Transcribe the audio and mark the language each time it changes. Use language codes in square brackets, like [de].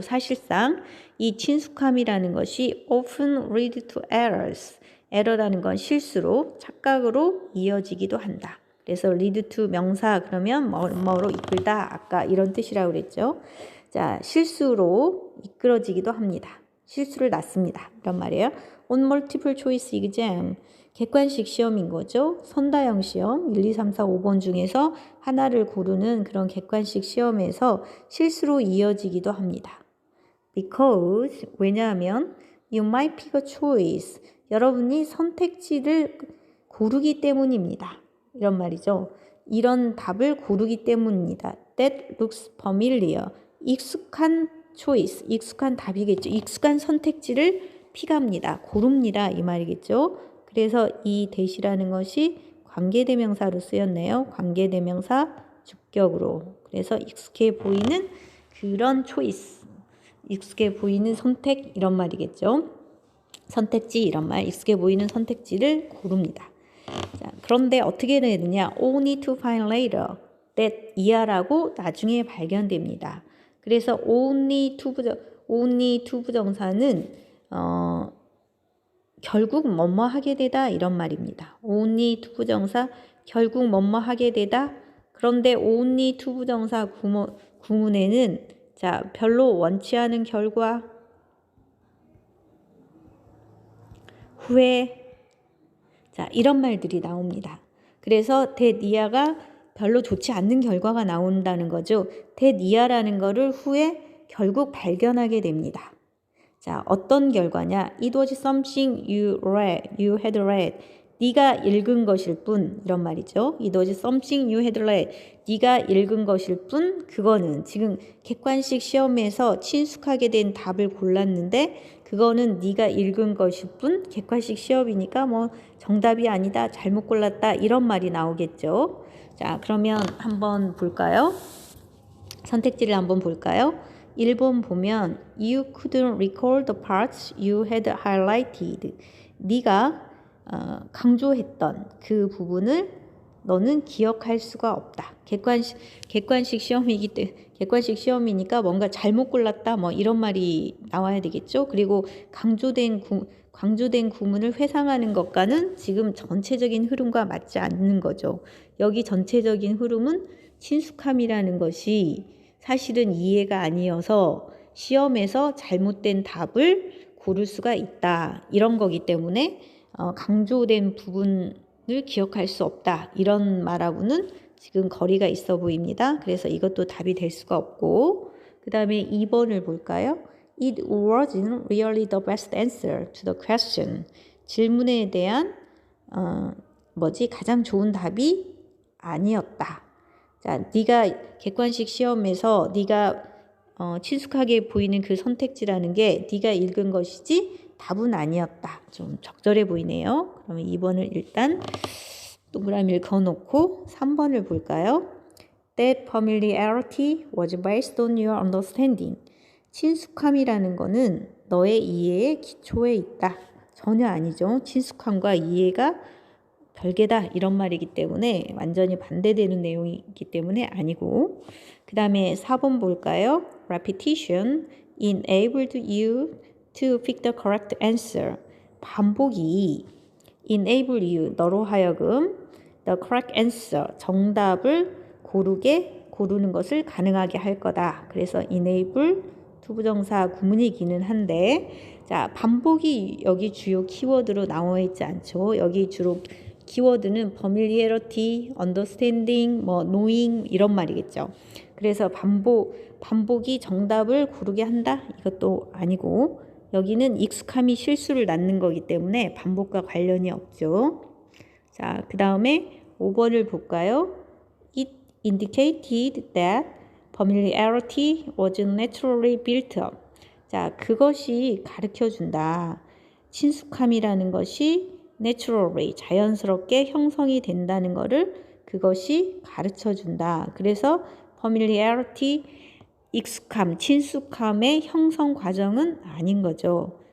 [ko] 사실상 이 친숙함이라는 것이 [en] often lead to errors. [ko] 에러라는 건 실수로 착각으로 이어지기도 한다. 그래서 lead to 명사 그러면 뭐로 이끌다 아까 이런 뜻이라고 그랬죠. 자, 실수로 이끌어지기도 합니다. 실수를 낳습니다. 이런 말이에요. [en] On multiple choice exam [ko] 객관식 시험인 거죠. 선다형 시험 1, 2, 3, 4, 5번 중에서 하나를 고르는 그런 객관식 시험에서 실수로 이어지기도 합니다. [en] Because [ko] 왜냐하면 [en] you might pick a choice [ko] 여러분이 선택지를 고르기 때문입니다. 이런 말이죠. 이런 답을 고르기 때문입니다. [en] That looks familiar. [ko] 익숙한 choice, 익숙한 답이겠죠. 익숙한 선택지를 픽합니다. 고릅니다. 이 말이겠죠. 그래서 이 that이라는 것이 관계대명사로 쓰였네요. 관계대명사 주격으로. 그래서 익숙해 보이는 그런 choice, 익숙해 보이는 선택 이런 말이겠죠. 선택지 이런 말, 익숙해 보이는 선택지를 고릅니다. 자, 그런데 어떻게 되느냐? [en] Only to find later that [ko] 이하라고 나중에 발견됩니다. 그래서 only to 부정사는 결국 뭐뭐 하게 되다 이런 말입니다. only to 부정사 결국 뭐뭐 하게 되다. 그런데 only to 부정사 구문에는 자, 별로 원치 않은 결과 후회 자, 이런 말들이 나옵니다. 그래서 that 이하가 별로 좋지 않는 결과가 나온다는 거죠. that 이하라는 거를 후에 결국 발견하게 됩니다. 자, 어떤 결과냐? [en] It was something you had read. [ko] 네가 읽은 것일 뿐 이런 말이죠. [en] It was something you had read. [ko] 네가 읽은 것일 뿐 그거는 지금 객관식 시험에서 친숙하게 된 답을 골랐는데 그거는 네가 읽은 것일 뿐 객관식 시험이니까 뭐 정답이 아니다 잘못 골랐다 이런 말이 나오겠죠. 자, 그러면 한번 볼까요? 선택지를 한번 볼까요? 1번 보면 [en] You couldn't recall the parts you had highlighted. [ko] 네가 강조했던 그 부분을 너는 기억할 수가 없다. 객관식 시험이니까 뭔가 잘못 골랐다 뭐 이런 말이 나와야 되겠죠. 그리고 강조된 구문을 회상하는 것과는 지금 전체적인 흐름과 맞지 않는 거죠. 여기 전체적인 흐름은 친숙함이라는 것이 사실은 이해가 아니어서 시험에서 잘못된 답을 고를 수가 있다. 이런 거기 때문에 강조된 부분을 기억할 수 없다. 이런 말하고는 지금 거리가 있어 보입니다. 그래서 이것도 답이 될 수가 없고 그 다음에 2번을 볼까요? [en] It wasn't really the best answer to the question. [ko] 질문에 대한 가장 좋은 답이 아니었다. 자, 네가 객관식 시험에서 네가 친숙하게 보이는 그 선택지라는 게 네가 읽은 것이지 답은 아니었다. 좀 적절해 보이네요. 그러면 2번을 일단 동그라미를 그어놓고 3번을 볼까요? [en] That familiarity was based on your understanding. [ko] 친숙함이라는 거는 너의 이해의 기초에 있다. 전혀 아니죠. 친숙함과 이해가 별개다 이런 말이기 때문에 완전히 반대되는 내용이기 때문에 아니고 그 다음에 4번 볼까요? [en] Repetition enabled you to pick the correct answer. [ko] 반복이 [en] enable you [ko] 너로 하여금 [en] the correct answer [ko] 정답을 고르게 고르는 것을 가능하게 할 거다. 그래서 enable 투부정사 구문이기는 한데, 자, 반복이 여기 주요 키워드로 나와 있지 않죠. 여기 주로 키워드는 familiarity, understanding, knowing 이런 말이겠죠. 그래서 반복이 정답을 고르게 한다? 이것도 아니고, 여기는 익숙함이 실수를 낳는 거기 때문에 반복과 관련이 없죠. 자, 그 다음에 5번을 볼까요? [en] It indicated that familiarity was naturally built up. [ko] 자, 그것이 가르쳐준다. 친숙함이라는 것이 naturally, 자연스럽게 형성이 된다는 것을 그것이 가르쳐준다. 그래서 familiarity, 익숙함, 친숙함의 형성 과정은 아닌 거죠.